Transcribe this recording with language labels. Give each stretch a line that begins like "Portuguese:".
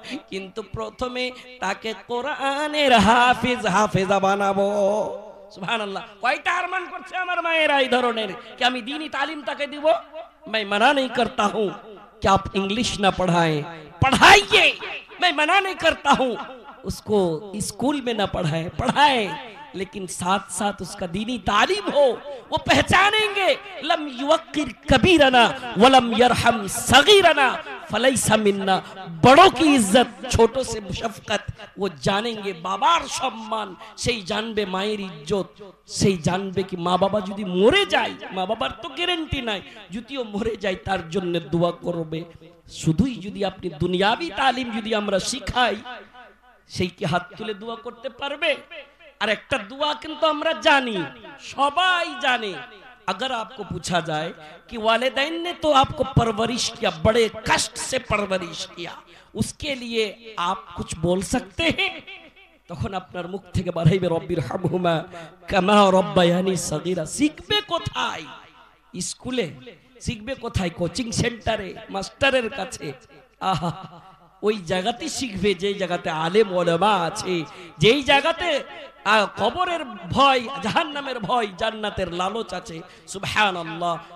Bangla: কিন্তু প্রথমে তাকে কোরআনের হাফেজা বানাবো। সুবহানাল্লাহ। কয়টা আরমান করছে আমার মায়েরা এই ধরনের, कि আমি दीनी तालीम তাকে দিব।
Hindi: मैं मना नहीं करता हूं कि आप इंग्लिश ना पढ़ाएं, पढ़ाइए। मैं मना नहीं करता हूं उसको स्कूल में ना पढ़ाएं, पढ़ाएं, लेकिन साथ साथ उसका दीनी तालीम हो, वो पहचानेंगे
Arabic: लम युवक्किर कबीरना वलम यरहम सगीरना फलैसा मिन्ना।
Hindi: बड़ों की इज्जत, छोटों से शफकत वो जानेंगे।
Bangla: बाबार सम्मान সেই জানবে, মায়ের ইজ্জত সেই জানবে। কি মা বাবা যদি মরে যায়, মা বাবার তো গ্যারান্টি নাই, যদিও মরে যায় তার জন্য দোয়া করবে। শুধুই যদি আপনি দুনিয়াবি তালিম যদি আমরা শিখাই, সেই কি হাত তুলে দোয়া করতে পারবে? আর একটা দোয়া কিন্তু আমরা জানি, সবাই জানে।
Hindi: अगर आपको पूछा जाए कि वालिदैन ने तो आपको परवरिश किया, बड़े कष्ट से परवरिश किया, उसके लिए आप कुछ बोल सकते हैं?
Bangla: তখন আপনার মুখ থেকে বাড়াইবে
Arabic: রব্বির হামহুমা কামা রব্বায়ানি সগীরা।
Bangla: শিখবে কোথায়? স্কুলে শিখবে কোথায়? কোচিং সেন্টারে, মাস্টারের কাছে। আহা, ওই জায়গাতে শিখবে যে জায়গাতে আলেম ওলামা আছে, যেই জায়গাতে কবরের ভয়, জাহান্নামের ভয়, জান্নাতের লালচ আছে। সুবহানাল্লাহ।